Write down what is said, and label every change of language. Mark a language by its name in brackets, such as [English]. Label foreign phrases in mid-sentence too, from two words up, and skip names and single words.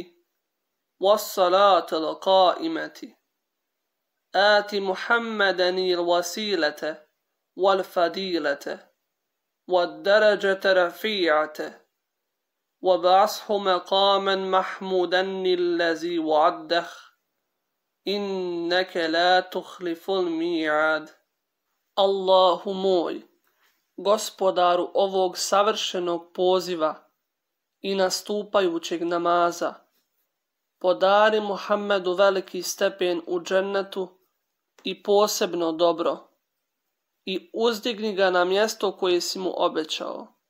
[Arabic] والصلاة القائمة آت محمدا الوسيلة والفضيلة والدرجة رفيعة وبعثه مقاما محمودا الذي وعده إنك لا تخلف الميعاد. [Bosnian] Allahu moj, gospodaru ovog savršenog poziva i nastupajućeg namaza, podari Muhammedu veliki stepen u džennetu i posebno dobro i uzdigni ga na mjesto koje si mu obećao.